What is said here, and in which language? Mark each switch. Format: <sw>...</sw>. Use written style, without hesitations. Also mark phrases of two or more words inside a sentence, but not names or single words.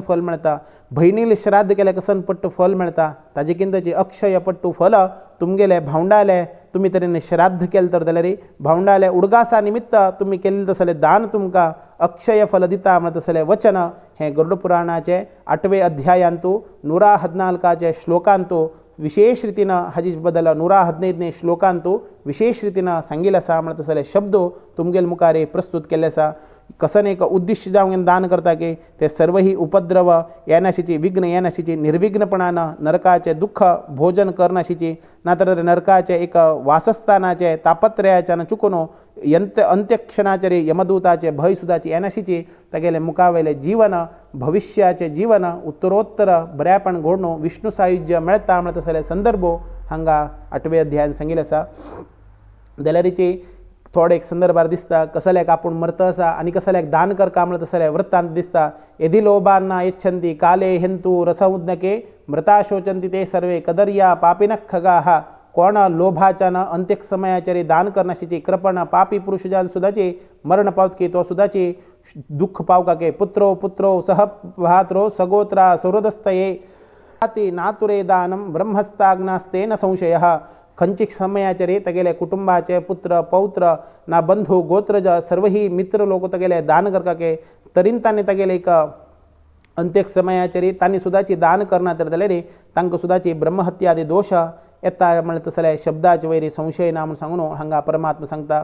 <kok>फल मेळटा भयणील श्राद्ध केल्यार कसन पट्टू फल मेळटा ताजे किंतची अक्षय पट्टू फल तुमगेले भावंडाले तुम्ही तऱ्हेने श्राद्ध केलं तर जाल्यार भावंडाल्या उडगासा निमित्त तुम्ही केलें तसले दान तुमकां अक्षय फल दिता म्हणत तसले वचन हे गरुड पुराणाचे 8वे अध्यायांतू 114 श्लोकांतू विशेष रितीनं हाजी बद्दल 115 श्लोकांतू विशेष रितीनं सांगिल्लें आसा म्हणत तसले शब्द तुमगेल मुखार प्रस्तुत केल्ले आसा. कसन एक उद्दिश्य जावन दान करता की ते सर्व ही उपद्रव येनाशीची विघ्न येनाशीची निर्विघ्नपणानं नरकाचे दुःख भोजन करनाशीची नातर नरकाचे एक वासस्थानाचे तापत्रयाच्यानं चुकून अंत्यक्षणाचे रे यमदूताचे भय सुद्दाची येनाशीची तागेले मुखावेले जीवन भविष्याचे जीवन उत्तरोत्तर बऱ्यापण घडणू विष्णू सायुज्य मेळता म्हणत तसले संदर्भ हांगा 8वे अध्यायान सांगिल्ले आसा. जाल्यारीची थोडे एक संदर्भार दिसता कसल्याक आपूण मरत आसा आनी कसल्याक दान करका म्हणत तसले वृत्तांत दिसता.</kok> <sa>यदि लोभान्ना यच्छन्ति काले हेन्तु रसमुद्नके मृता शोचन्ति ते सर्वे कदर्या पापिनः खगाः.</sa> <kok>कोण लोभाच्यान अंत्यक समयाचेर दान करनाशीची कृपण पापी पुरुषजान सुद्दाची मरण पावतकी तो सुद्दाची दुःख पावका के</kok> <sa>पुत्रो पुत्रो सहभात्रो सगोत्रा सौहृदस्तये नातुरे दानम ब्रह्मस्ताग्नास्तेन संशयः.</sa> <kok>खंचिक समयाचेर तगेले कुटुंबाचे पुत्र पौत्र ना बंधू गोत्रज सर्व ही मित्र लोक तगेले दान करका के तरीन तांणी तगेले एक अंत्यक समयाचेर तांणी सुद्दाची दान करना तर जाल्यार तांकां सुद्दाची ब्रह्महत्यादी दोष येता म्हणत तसले शब्दाचे वयरी संशय ना म्हूण सांगून हांगा परमात्मा सांगता.</kok>